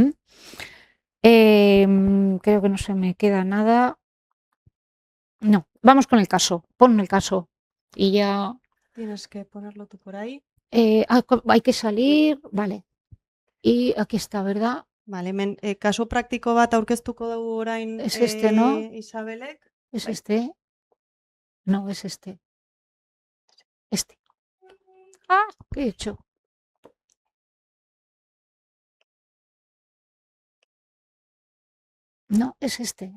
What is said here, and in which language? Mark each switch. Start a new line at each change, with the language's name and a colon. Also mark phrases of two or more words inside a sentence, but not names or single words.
Spanish: Creo que no se me queda nada. No, vamos con el caso. Pon el caso y ya. Tienes que ponerlo tú por ahí. Hay que salir, vale. Y aquí está, ¿verdad? Vale,
Basque: kasu praktiko bat aurkeztuko dugu orain.
Spanish: Es este, ¿no? Isabelek. ¿Es este? No, es este. Este. Ah, ¿qué he hecho? No, es este.